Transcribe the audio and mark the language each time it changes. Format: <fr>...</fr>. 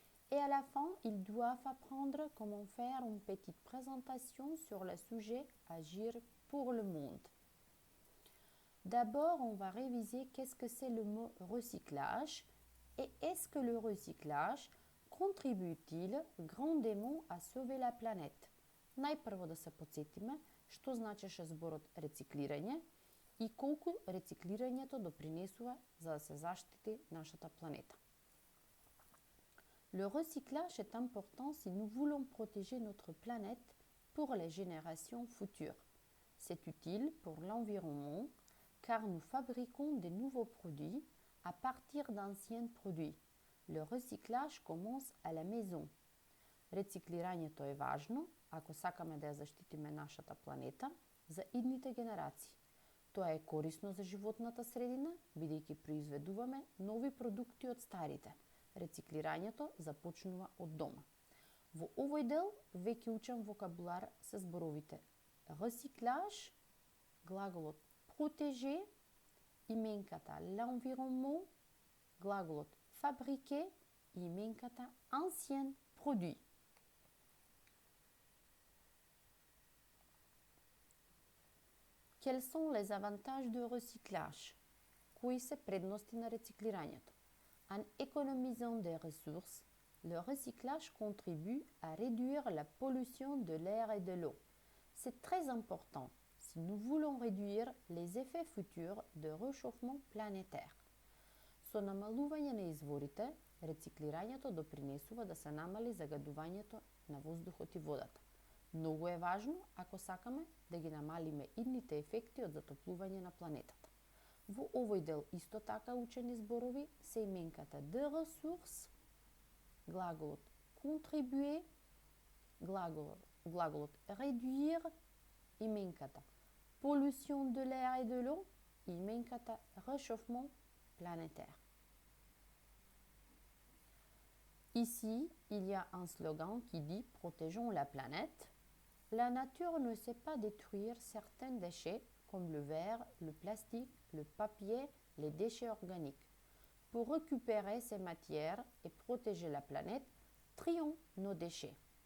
<fr>Et à la fin, ils doivent apprendre comment faire une petite présentation sur le sujet Agir pour le monde. D'abord, on va réviser qu'est-ce que c'est le mot recyclage et est-ce que le recyclage contribue-t-il grandement à sauver la planète.</fr> <mk>Најпрво да се подсетиме што значеше зборот рециклирање и колку рециклирањето допринесува за да се заштити нашата планета.</mk> <fr>Le recyclage est important si nous voulons protéger notre planète pour les générations futures. C'est utile pour l'environnement car nous fabriquons de nouveaux produits à partir d'anciens produits. Le recyclage commence à la maison.</fr> <mk>Рециклирањето е важно ако сакаме да ја заштитиме нашата планета за идните генерации. Тоа е корисно за животната средина, бидејќи произведуваме нови продукти од старите. Рециклирањето започнува од дома. Во овој дел веќе учам вокабулар со зборовите recyclage, глаголот protéger, именката l'environnement, глаголот fabriquer и именката ancien produit.</mk> <fr>Quels sont les avantages de recyclage?</fr> <mk>Кои се предности на рециклирањето?</mk> <fr>En économisant des ressources, le recyclage contribue à réduire la pollution de l'air et de l'eau. C'est très important si nous voulons réduire les effets futurs de réchauffement planétaire.</fr> <mk>Со намалување на изворите, рециклирањето допринесува да се намали загадувањето на воздухот и водата. Многу е важно ако сакаме да ги намалиме идните ефекти од затоплување на планетата. Во овој дел исто така учени зборови се именката de ressources, глаголот contribuer, глаголот réduire, именката</mk> <fr>pollution de l'air et de l'eau</fr> <mk>и именката réchauffement planétaire.</mk> <fr>Ici, il y a un slogan qui dit « Protégeons la planète ». La nature ne sait pas détruire certains déchets comme le verre, le plastique, le papier, les déchets organiques. Pour récupérer ces matières et protéger la planète, trions nos déchets.</fr>